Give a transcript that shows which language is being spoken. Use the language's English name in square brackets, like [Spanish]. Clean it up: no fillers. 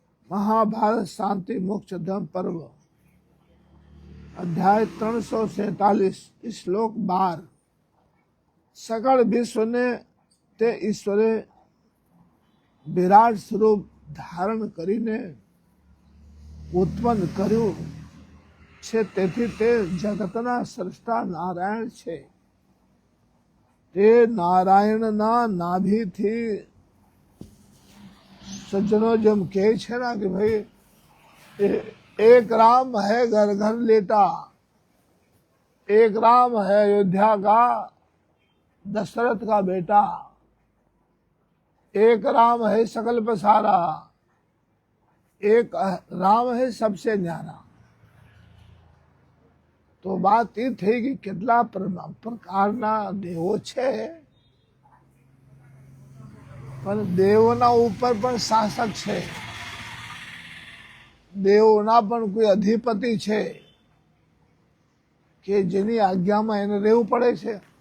[Gujarati] મહાભારત શાંતિ મોક્ષ ધર્મ પર્વ અધ્યાય 347 શ્લોક 12. સકળ વિશ્વને તે ઈશ્વરે વિરાટ સ્વરૂપ ધારણ કરીને ઉત્પન્ન કર્યું છે. તેથી તે જગતના સ્રષ્ટા નારાયણ છે. તે નારાયણના નાભીથી સજ્જનો જેમ કહે છે ને કે ભાઈ [Hindi] एक राम है घर घर लेटा, एक राम है अयोध्या का दशरथ का बेटा, एक राम है सकल पसारा, एक राम है सबसे न्यारा. [Gujarati] તો વાત એ થઈ કે કેટલા પ્રકારના દેવો છે, પણ દેવોના ઉપર પણ શાસક છે, દેવોના પણ કોઈ અધિપતિ છે કે જેની આજ્ઞામાં એને રહેવું પડે છે.